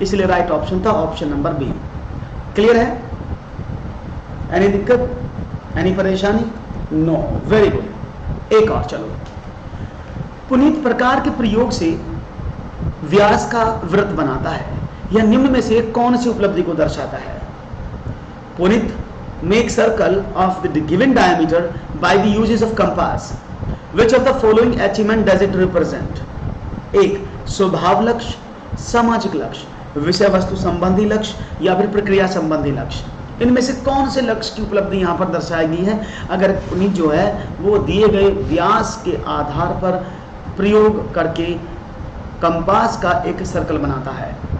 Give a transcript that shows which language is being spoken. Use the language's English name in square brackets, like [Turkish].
[Hindi] इसलिए right option था option number B. Clear है? [English] Any दिक्कत, any परेशानी? No, very good. [Hindi] एक और चलो, पुनीत प्रकार के प्रयोग से व्यास का वृत्त बनाता है, यह निम्न में से कौन सी उपलब्धि को दर्शाता है? [English] Puneet make circle of the given diameter by the uses of compass. Which of the following achievement does it represent? [Hindi] एक, स्वभाव लक्ष्य, सामाजिक लक्ष्य, विषय वस्तु संबंधी लक्ष्य, या फिर प्रक्रिया संबंधी लक्ष्य। इनमें से कौन से लक्ष्य की उपलब्धि यहाँ पर दर्शाई गई है? अगर पुनीत जो है वो दिए गए व्यास के आधार पर प्रयोग करके कंपास का एक सर्कल बनाता है।